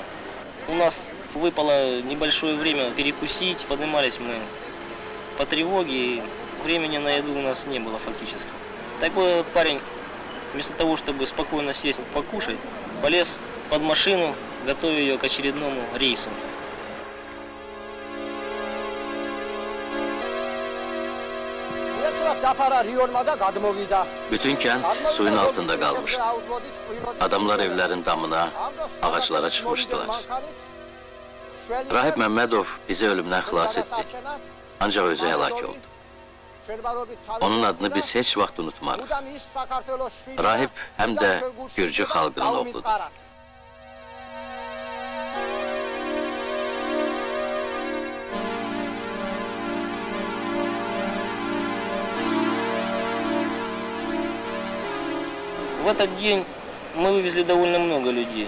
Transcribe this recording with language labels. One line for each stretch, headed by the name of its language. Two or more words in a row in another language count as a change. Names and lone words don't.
Russian: У нас выпало небольшое время перекусить, поднимались мы по тревоге, и времени на еду у нас не было фактически. Так вот, этот парень, вместо того, чтобы спокойно сесть покушать, полез под машину, готовя ее к очередному рейсу.
Azerbaijani: Bütün kənd suyun altında qalmışdı. Adamlar evlərin damına, ağaclara çıxmışdılar. Rahib Məmmədov bizi ölümdən xilas etdi. Ancaq özü həlak oldu. Onun adını biz heç vaxt unutmarıq. Rahib həm də Gürcü xalqının oğludur.
Russian: В этот день мы вывезли довольно много людей.